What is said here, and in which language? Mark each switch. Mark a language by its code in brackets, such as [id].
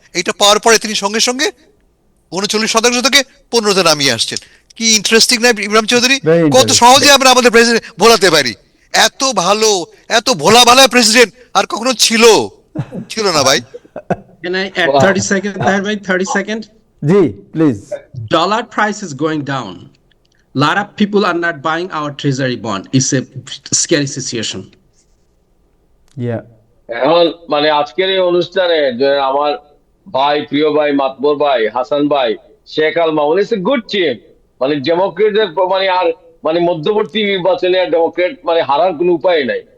[bn] এটা পাওয়ার পরে তিনি সঙ্গে সঙ্গে 39% থেকে 15-তে নামিয়ে আসছেন। কি ইন্টারেস্টিং না ইমরান চৌধুরী? [en] Very [bn] কত [en] interesting. [bn] সহজে আমরা আমাদের প্রেসিডেন্ট ভোলাতে পারি। এত ভালো, এত ভোলা ভালা প্রেসিডেন্ট আর কখনো ছিল না ভাই। [en] Can I add 30 seconds, Tahir bhai? 30 seconds. [bn] G please. [en] Dollar price is going down. Lot of people are not buying our treasury bond. It's a scary situation. Yeah [bn] এখন মানে আজকের এই অনুষ্ঠানে যে আমার ভাই, প্রিয় ভাই, মাতবর ভাই, হাসান ভাই, Sheikh Al Mamun, [en] It's a good team. [bn] মানে ডেমোক্রেটদের মানে আর মানে মধ্যবর্তী নির্বাচনে আর ডেমোক্রেট মানে হারার কোনো উপায় নাই।